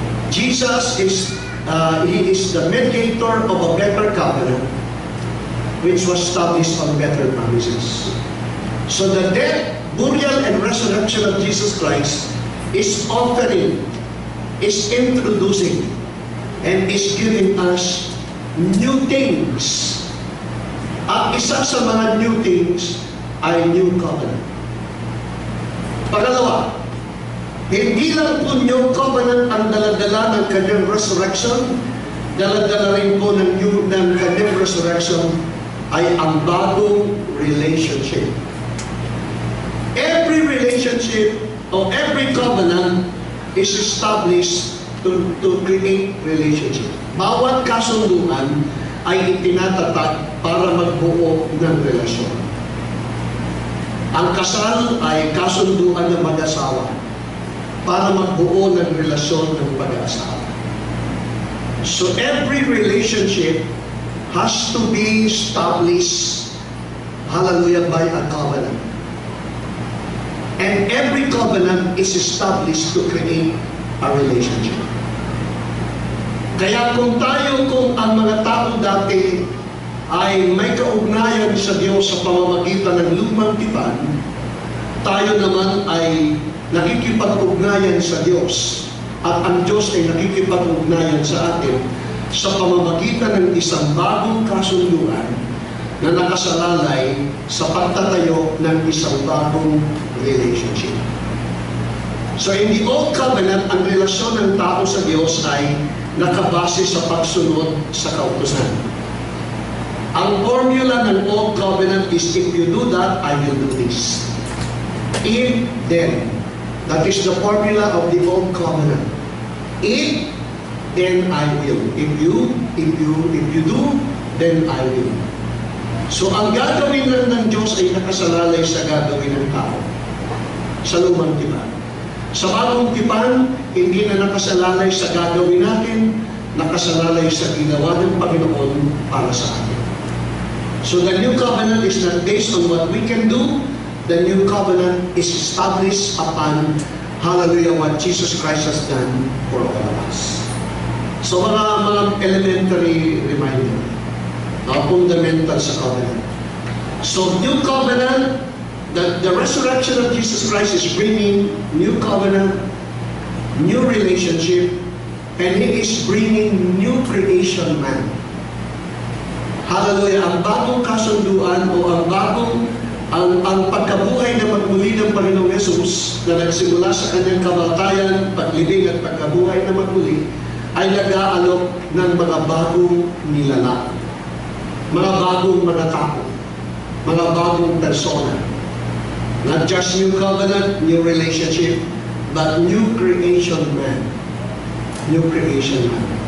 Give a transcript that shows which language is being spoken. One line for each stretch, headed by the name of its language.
English: Jesus is he is the mediator of a better covenant which was established on better promises. So the death, burial, and resurrection of Jesus Christ is offering, is introducing, and is giving us new things.
Filipino: At isa sa mga new things ay new covenant. Pangalawa, hindi lang po new covenant ang daladala ng kanyang resurrection, daladala rin po ng kanyang resurrection ay ang bagong relationship.
English: Every relationship or every covenant is established to create relationship.
Filipino: Bawat kasunduan ay itinatatag para magbuo ng relasyon. Ang kasal ay kasunduan ng mag-asawa para magbuo ng relasyon ng pag-aasawa.
English: So every relationship has to be established, hallelujah, by a covenant. And every covenant is established to create a relationship.
Filipino: Kaya kung ang mga tao dati ay may kaugnayan sa Diyos sa pamamagitan ng lumang tipan, tayo naman ay nakikipag-ugnayan sa Diyos at ang Diyos ay nakikipag-ugnayan sa atin sa pamamagitan ng isang bagong kasunduan na nakasalalay sa pagtatayo ng isang bagong relationship.
English: So in the old covenant,
Filipino: ang relasyon ng tao sa Diyos ay nakabase sa pagsunod sa kautusan. Ang formula ng
English: Old Covenant is, if you do that, I will do this. If, then. That is the formula of the Old Covenant. If, then I will. If you do, then I will.
Filipino: So, ang gagawin lang ng Diyos ay nakasalalay sa gagawin ng tao. Sa lumang tipan. Sa bagong tipan, hindi na nakasalalay sa gagawin natin, nakasalalay sa ginawa ng Panginoon para sa atin.
English: So the new covenant is not based on what we can do. The new covenant is established upon, hallelujah, what Jesus Christ has done for all of us.
Filipino: So mga elementary reminder, fundamental sa covenant.
English: So new covenant, the resurrection of Jesus Christ is bringing new covenant, new relationship, and He is bringing new creation man. Hallelujah!
Filipino: Ang bagong kasunduan o ang pagkabuhay na magmuli ng Panginoong Yesus na nagsimula sa kanyang kamatayan, paglibing at pagkabuhay na magmuli ay nag-aalok ng mga bagong nilalang, mga bagong mga tao, mga bagong persona.
English: Not just new covenant, new relationship, but new creation man. New creation man.